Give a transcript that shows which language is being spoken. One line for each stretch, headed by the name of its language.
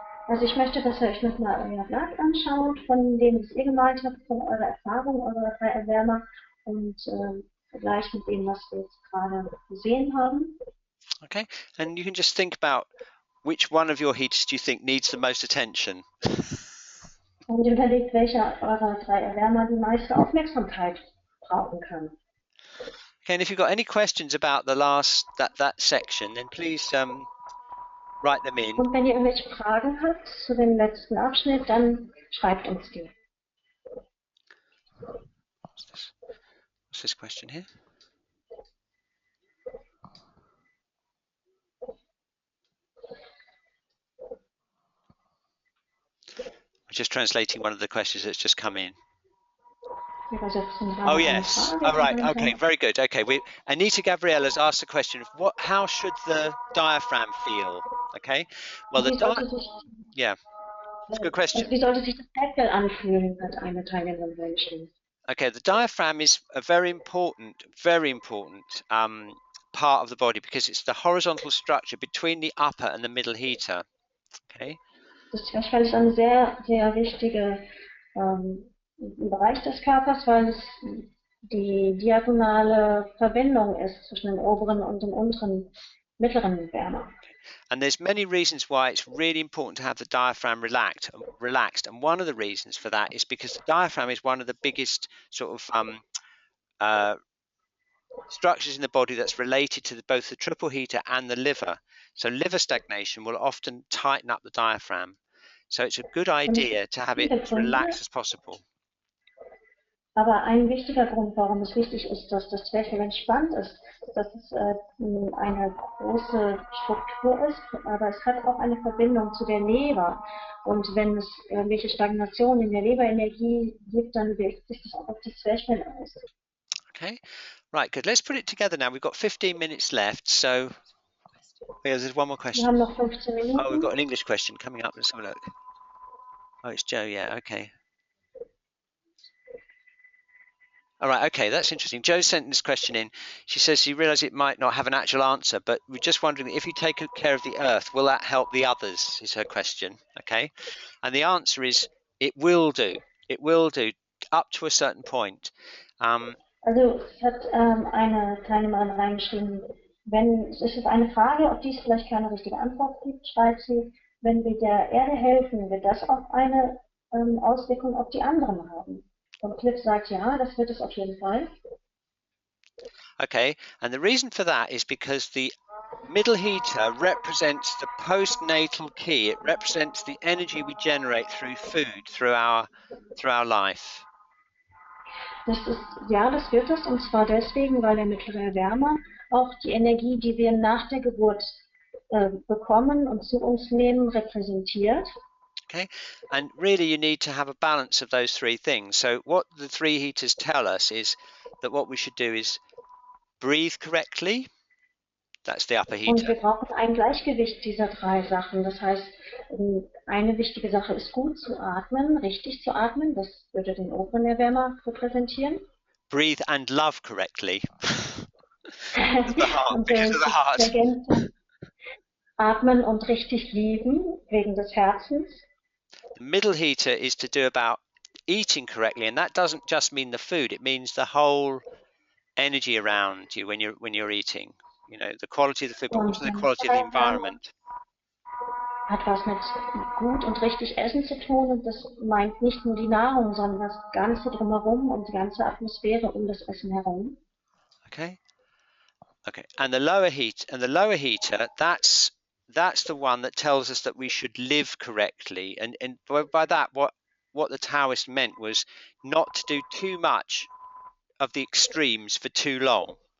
German: Also ich möchte, dass ihr euch nochmal euer Blatt anschaut, von dem was ihr gemalt habt, von eurer Erfahrung, eurer drei Erwärmer, und vergleicht mit dem, was wir jetzt gerade gesehen haben.
English: Okay, and you can just think about which one of your heaters do you think needs the most attention?
German: Und überlegt, welcher eurer drei Erwärmer die meiste Aufmerksamkeit brauchen kann.
English: Okay, and if you've got any questions about the that section, then please write them in.
German: Und wenn ihr irgendwelche Fragen habt zu dem letzten Abschnitt, dann schreibt uns die.
English: What's this question here? I'm just translating one of the questions that's just come in. Oh yes. All right. Okay. Very good. Okay. Anita Gabriel has asked the question of how should the diaphragm feel? Okay. Well, yeah, it's a good question.
German: Wie sollte sich das Deckel anfühlen, hat eine Teilnehmerin Menschen.
English: Okay. The diaphragm is a very important part of the body, because it's the horizontal structure between the upper and the middle heater. Okay.
German: Das Zwerchfell ist ein sehr, sehr wichtiger Bereich des Körpers, weil es die diagonale Verbindung ist zwischen dem oberen und dem unteren mittleren Wärmer.
English: And there's many reasons why it's really important to have the diaphragm relaxed, and one of the reasons for that is because the diaphragm is one of the biggest sort of structures in the body that's related to both the triple heater and the liver. So liver stagnation will often tighten up the diaphragm. So it's a good idea to have it as relaxed as possible.
German: Aber ein wichtiger Grund, warum es wichtig ist, dass das Zwerchfell entspannt ist, dass es eine große Struktur ist, aber es hat auch eine Verbindung zu der Leber. Und wenn es irgendwelche Stagnationen in der Leberenergie gibt, dann wirkt sich das auch auf das Zwerchfell aus.
English: Okay, right, good. Let's put it together now. We've got 15 minutes left, so there's one more question.
German: Wir haben noch 15 Minuten.
English: Oh, we've got an English question coming up. Let's have a look. Oh, it's Joe. Yeah, okay. All right, okay, that's interesting. Joe sent this question in. She says she realizes it might not have an actual answer, but we're just wondering, if you take care of the earth, will that help the others, is her question, okay? And the answer is, it will do. It will do, up to a certain point.
German: Also, es hat eine Teilnehmerin reingeschrieben, es ist eine Frage, auf die es vielleicht keine richtige Antwort gibt, schreibt sie, wenn wir der Erde helfen, wird das auch eine Auswirkung auf die anderen haben? Und Cliff sagt, ja, das wird es auf jeden Fall.
English: Okay, and the reason for that is because the middle heater represents the postnatal key. It represents the energy we generate through food, through our life.
German: Das wird es, und zwar deswegen, weil der mittlere Erwärmer auch die Energie, die wir nach der Geburt bekommen und zu uns nehmen, repräsentiert.
English: Okay, and really you need to have a balance of those three things. So what the three heaters tell us is that what we should do is breathe correctly. That's the upper heater.
German: Und wir brauchen ein Gleichgewicht dieser drei Sachen. Das heißt, eine wichtige Sache ist gut zu atmen, richtig zu atmen. Das würde den oberen Erwärmer repräsentieren.
English: Breathe and love correctly.
German: Und
English: because of the heart.
German: Atmen und richtig lieben, wegen des Herzens.
English: The middle heater is to do about eating correctly, and that doesn't just mean the food, it means the whole energy around you when you're eating. You know, the quality of the food, but also the quality of the environment.
German: Hat was mit gut und richtig Essen zu tun, und das meint nicht nur die Nahrung, sondern das Ganze drumherum und die ganze Atmosphäre um das Essen herum.
English: Okay. And the lower heater, that's the one that tells us that we should live correctly. And by that, what the Taoist meant was not to do too much of the extremes for too long.